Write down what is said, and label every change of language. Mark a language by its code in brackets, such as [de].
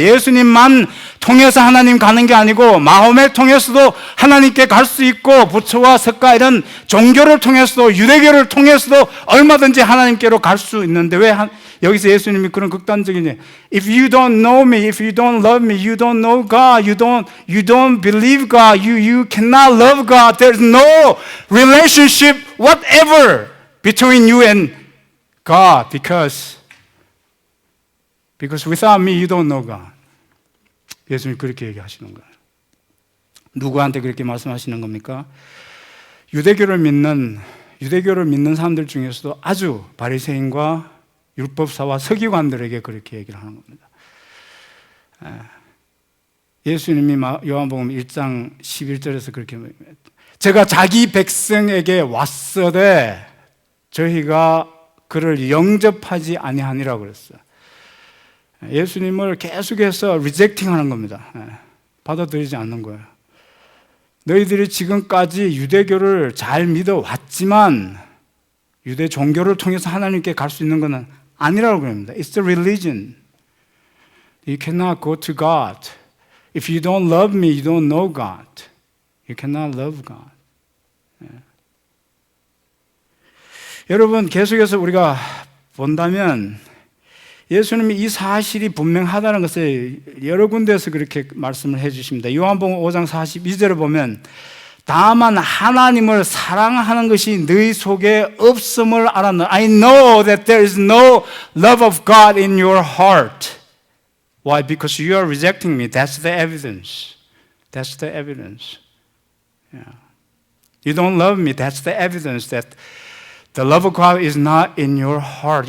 [ko] 예수님만 통해서 하나님 가는 게 아니고 마호메 통해서도 하나님께 갈 수 있고 부처와 석가 이런 종교를 통해서도 유대교를 통해서도 얼마든지 하나님께로 갈 수 있는데 왜 여기서 예수님이 그런 극단적인 [en] If you don't know me, if you don't love me, you don't know God, you don't believe God, you cannot love God. There's no relationship whatever between you and God because without me, you don't know God. [ko] 예수님이 그렇게 얘기하시는 거예요. 누구한테 그렇게 말씀하시는 겁니까? 유대교를 믿는 사람들 중에서도 아주 바리새인과 율법사와 서기관들에게 그렇게 얘기를 하는 겁니다. 예수님이 요한복음 1장 11절에서 그렇게 말합니다. 제가 자기 백성에게 왔으되 저희가 그를 영접하지 아니하니라고 그랬어요. 예수님을 계속해서 리젝팅 하는 겁니다. 받아들이지 않는 거예요. 너희들이 지금까지 유대교를 잘 믿어왔지만 유대 종교를 통해서 하나님께 갈 수 있는 것은 아니라고 그럽니다. [en] It's the religion. You cannot go to God. If you don't love me, you don't know God. You cannot love God. [ko] 여러분 계속해서 우리가 본다면 예수님이 이 사실이 분명하다는 것을 여러 군데에서 그렇게 말씀을 해 주십니다. 요한복음 5장 42절을 보면 다만 하나님을 사랑하는 것이 너희 속에 없음을 알았노. [en] I know that there is no love of God in your heart. Why? Because you are rejecting me. That's the evidence. That's the evidence. Yeah. You don't love me. That's the evidence that the love of God is not in your heart.